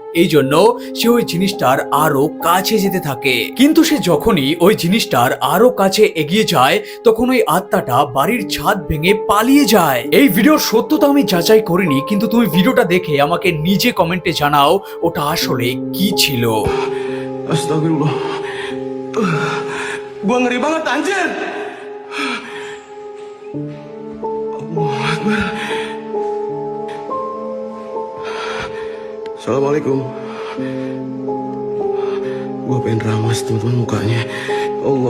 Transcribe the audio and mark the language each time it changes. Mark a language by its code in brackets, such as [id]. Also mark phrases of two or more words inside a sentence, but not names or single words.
[bn] এই জন্য সে ওই জিনিসটার আরো কাছে যেতে থাকে। কিন্তু সে যখনই ওই জিনিসটার আরো কাছে এগিয়ে যায়, তখন ওই আত্মাটা বাড়ির ছাদ ভেঙে পালিয়ে যায়। এই ভিডিওর সত্যতা আমি যাচাই করিনি, কিন্তু তুমি ভিডিওটা দেখে আমাকে নিজে কমেন্টে জানাও ওটা আসলে কি ছিল। [id] Astagfirullah. Gua ngeri banget anjir. [ar] الله أكبر. Assalamualaikum. [id] Gua pengen ramas teman-teman mukanya.